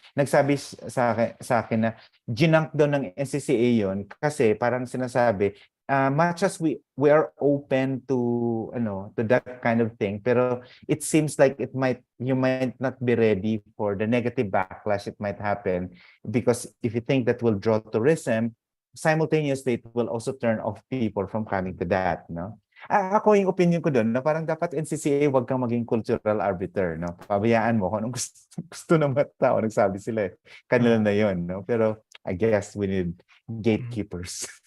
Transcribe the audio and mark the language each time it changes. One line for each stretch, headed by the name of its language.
Filipino: Nagsabi sa akin na ginunk daw ng NCCA yon kasi parang sinasabi,
English: much as we are open to that kind of thing, pero it seems like you might not be ready for the negative backlash it might happen, because if you think that will draw tourism, simultaneously it will also turn off people from coming to that, no?
Filipino: Ako, yung opinion ko doon na parang dapat NCCA wag kang maging cultural arbiter, no? Pabayaan mo kung anong gusto ng mga tao, nagsabi sila kanila na yon, no?
English: Pero I guess we need gatekeepers.